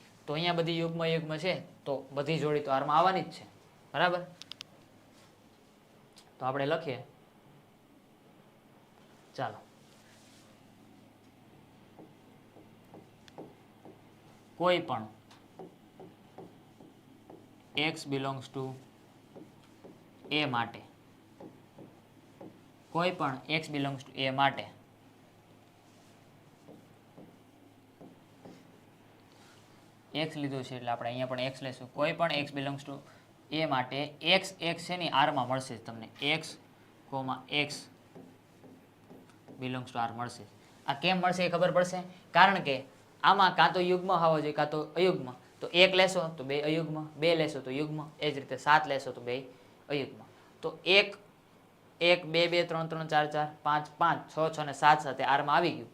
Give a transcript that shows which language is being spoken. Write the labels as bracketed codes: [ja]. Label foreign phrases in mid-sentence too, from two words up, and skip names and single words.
[gu] તો અહીંયા બધી યુગ્મ અયુગ્મ છે, તો બધી જોડી તો આરમાં આવવાની જ છે, બરાબર. તો આપણે લખીએ. ચાલો કોઈ પણ [en] x belongs to a [gu] માટે, કોઈ પણ [en] x belongs to a [gu] માટે x લીધું છે એટલે આપણે અહીંયા પણ x લેશું. કોઈ પણ [en] x belongs to a [gu] માટે x છે ને r માં મળશે તમને, [en] x, x belongs to r મળશે. [gu] આ કેમ મળશે એ ખબર પડશે, કારણ કે આમાં કાં તો યુગ્મ હોવો જોઈએ કાં તો અયુગ્મ. તો 1 લેશો તો 2 અયુગ્મ, 2 લેશો તો યુગ્મ, એ જ રીતે 7 લેશો તો 2 અયુગ્મ. તો 1, 1, 2, 2, 3, 3, 4, 4, 5, 5, 6, 6 અને 7 સાથે આરમાં આવી ગયું.